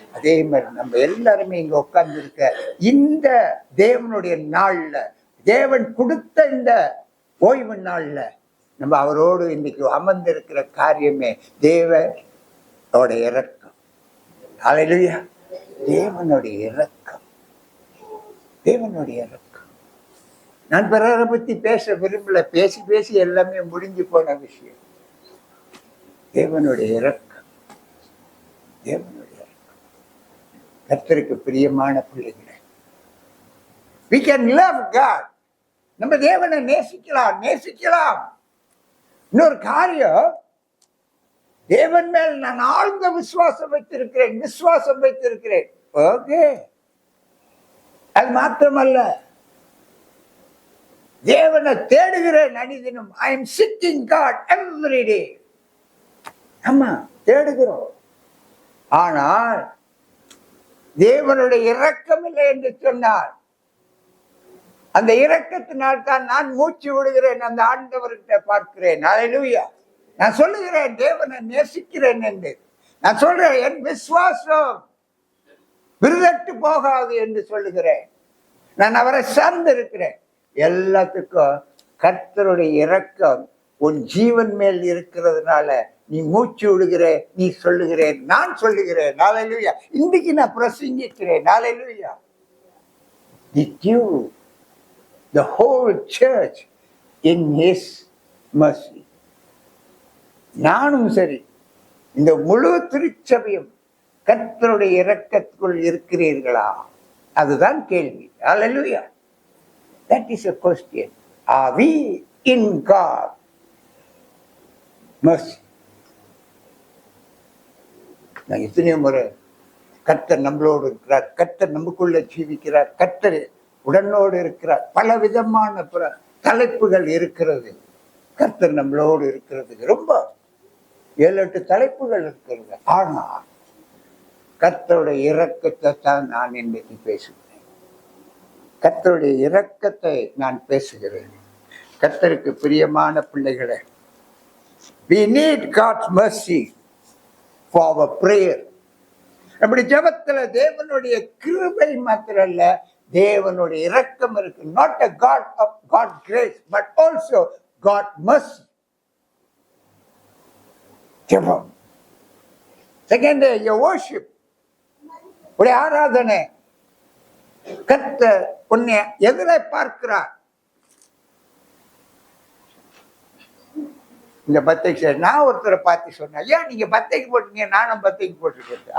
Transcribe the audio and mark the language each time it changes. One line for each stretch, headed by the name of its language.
Tamil: அதே மாதிரி நம்ம எல்லாருமே இங்க உட்கார்ந்து இருக்க இந்த தேவனுடைய நாள்ல, தேவன் கொடுத்த இந்த ஓய்வு நாள்ல நம்ம அவரோடு இன்னைக்கு அமர்ந்திருக்கிற காரியமே தேவ அவருடைய இரக்கம். ஹல்லேலூயா. தேவனுடைய இரக்கம், தேவனுடைய இரக்கம். நான் பிறரை பத்தி பேச விரும்பல, பேசி பேசி எல்லாமே முடிஞ்சு போன விஷயம். தேவனுடைய இரக்கம், தேவனுடைய இரக்கம். கர்த்தருக்கு பிரியமான பிள்ளைகளே,
English: we can love God.
Tamil: நம்ம தேவனை நேசிக்கலாம், நேசிக்கலாம். இன்னொரு காரியம், தேவன் மேல் நான் ஆழ்ந்த விசுவாசம் வைத்திருக்கிறேன். ஓகே, அது மாத்திரமல்ல, தேவனை தேடுகிறேன் அனிதினம்.
English: I am seeking God every day.
Tamil: ஆமா, தேடுகிறோம். ஆனால் தேவனுடைய இரக்கம் இல்லை என்று சொன்னார். அந்த இரக்கத்தினால் தான் நான் மூச்சு விடுகிறேன், அந்த ஆண்டவர்கிட்ட பார்க்கிறேன். ஹல்லேலூயா. நான் சொல்லுகிறேன் தேவனை நேசிக்கிறேன் என்று. நான் சொல்றேன் என் விசுவாசம் விருதட்டு போகாது என்று சொல்லுகிறேன். நான் அவரை சார்ந்து இருக்கிறேன். எல்லாத்துக்கும் கர்த்தருடைய இரக்கம் உன் ஜீவன் மேல் இருக்கிறதுனால நீ மூச்சு விடுகிற, நீ சொல்லுகிறேன், நான் சொல்லுகிறேன். ஹல்லேலூயா. இன்னைக்கு நான் பிரசங்கிக்கிறேன். ஹல்லேலூயா.
English: Did you, the whole church, in his mercy?
Tamil: நானும் சரி, இந்த முழு திருச்சபையும் கர்த்தருடைய இரக்கத்துக்குள் இருக்கிறீர்களா? அதுதான் கேள்வி. ஹல்லேலூயா.
English: That is a question. Are we in God mercy?
Tamil: நான் எத்தனையோ முறை, கர்த்தர் நம்மளோடு இருக்கிறார், கர்த்தர் நமக்குள்ள ஜீவிக்கிறார், கர்த்தர் உடனோடு இருக்கிறார். பல விதமான தலைப்புகள் இருக்கிறது. கர்த்தர் நம்மளோடு இருக்கிறதுக்கு ரொம்ப 7-8 தலைப்புகள் இருக்கிறது. ஆனால் கர்த்தருடைய இரக்கத்தை தான் நான் இன்னைக்கு பேசுகிறேன். கர்த்தருடைய இரக்கத்தை நான் பேசுகிறேன். கர்த்தருக்கு பிரியமான பிள்ளைகளே,
English: we need God's mercy for our prayer.
Tamil: அப்படி ஜெபத்துல தேவனுடைய கிருபை மாத்திரம் இல்ல, தேவனுடைய இரக்கம் இருக்கு.
English: not a God of God grace but also God mercy.
Tamil: ஜெபம்.
English: second, your worship,
Tamil: உடைய ஆராதனை. கர்த்தர் உன்னை எதிரை பார்க்கிறார். இந்த பத்தைக்கு நான் ஒருத்தரை பார்த்து சொன்னேன், ஏன் நீங்க பத்தைக்கு போட்டீங்க, நானும் பத்தைக்கு போட்டுருக்கேன்.